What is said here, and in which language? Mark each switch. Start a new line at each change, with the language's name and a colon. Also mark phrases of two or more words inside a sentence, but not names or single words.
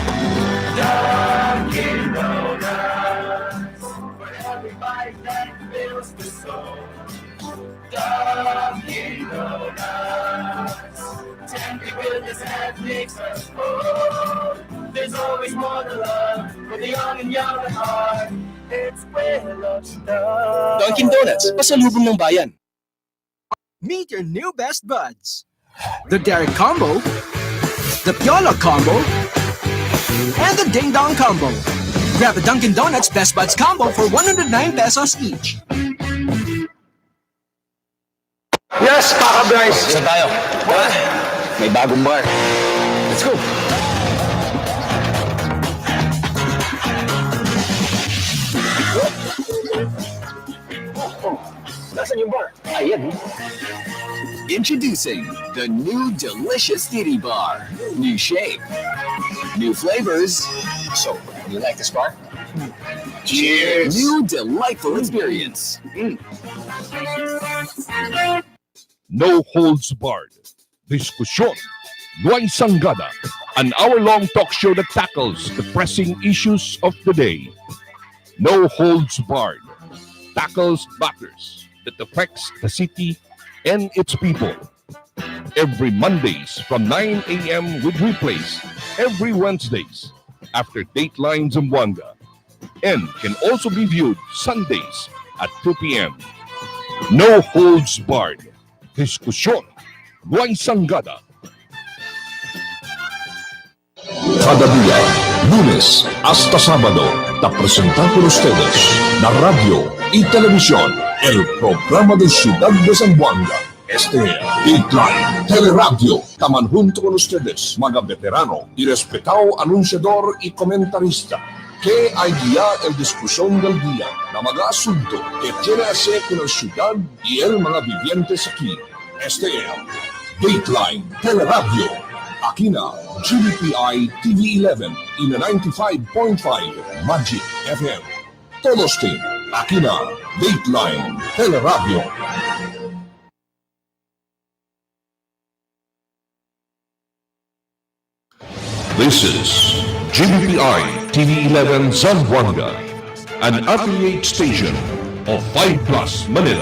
English: Dunkin' Donuts, for every bite that fills the soul. Dunkin' Donuts, tender goodness that makes us whole. There's always more to love for the young and young at heart. It's where love starts. Dunkin' Donuts,
Filipino: pasalubong ng bayan.
English: Meet your new best buds. The Derek Combo, the Piola Combo, and the Ding Dong Combo. Grab a Dunkin' Donuts Best Buds Combo for 109 pesos each. Yes,
Filipino: Paka Bryce. Saan tayo? May bagong bar.
English: Let's go.
Filipino: Nasaan yung bar? Ayan.
English: Introducing the new delicious titty bar. New shape, new flavors. So, you like this bar? Cheers! New delightful experience. No holds barred. Diskusyon. Luay Sanggada. An hour-long talk show that tackles the pressing issues of the day. No holds barred. Tackles matters that affects the city and its people. Every Mondays from 9 a.m. with replays every Wednesdays after Dateline Zamboanga, and can also be viewed Sundays at 2 p.m. No holds barred. Diskusyon. Luay Sanggada.
Chavacano: Cada día, lunes hasta sábado, te presentan por ustedes la radio y televisión, el programa de Ciudad de Zamboanga. Este es Dateline Teleradyo. Taman junto con ustedes, mga veterano y respetado anunciador y comentarista, que hay guía el discusión del día na mga asunto que tiene hacer con la ciudad y el mga vivientes aquí. Este es Dateline Teleradyo. Aquí na GBPI TV11 y na 95.5 Magic FM. Todos team. Aquí na Dateline Teleradyo.
English: This is GBPI TV11 Zamboanga, an affiliate station of 5 Plus Manila.